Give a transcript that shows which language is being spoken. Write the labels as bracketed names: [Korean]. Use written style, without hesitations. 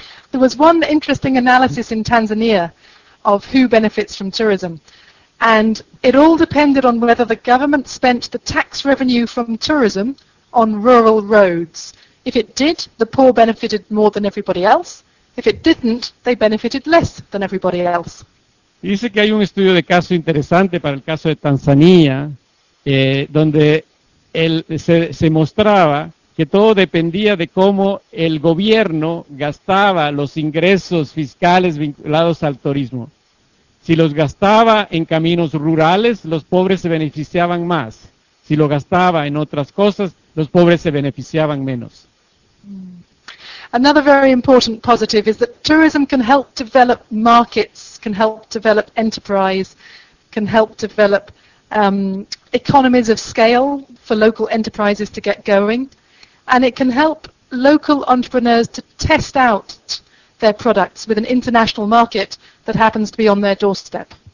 [English] There was one interesting analysis in Tanzania of who benefits from tourism. And it all depended on whether the government spent the tax revenue from tourism on rural roads. If it did, the poor benefited more than everybody else. If it didn't, they benefited less than everybody else. [Spanish] Dice que hay un estudio de caso interesante para el caso de Tanzania, donde se mostraba que todo dependía de cómo el gobierno gastaba los ingresos fiscales vinculados al turismo. Si los gastaba en caminos rurales, los pobres se beneficiaban más. Si lo gastaba en otras cosas, los pobres se beneficiaban menos. [English] Another very important positive is that tourism can help develop markets, can help develop enterprise, can help develop economies of scale for local enterprises to get going, and it can help local entrepreneurs to test out their products with an international market that happens to be on their doorstep.